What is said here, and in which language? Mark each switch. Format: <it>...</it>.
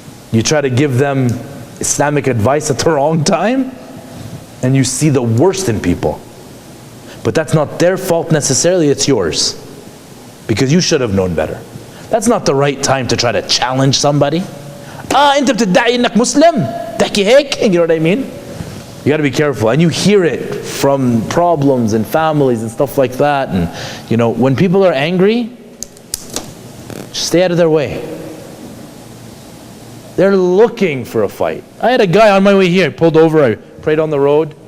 <en>You try to give them Islamic advice at the wrong time, and you see the worst in people. But that's not their fault necessarily, it's yours. Because you should have known better. That's not the right time to try to challenge somebody.</en> <ar>أنت بتدعي إنك مسلم؟ تحكي هيك?</ar> <en>You know what I mean? You got to be careful. And you hear it from problems and families and stuff like that. And you know, when people are angry, just stay out of their way. They're looking for a fight. I had a guy on my way here, pulled over, I prayed on the road.</en>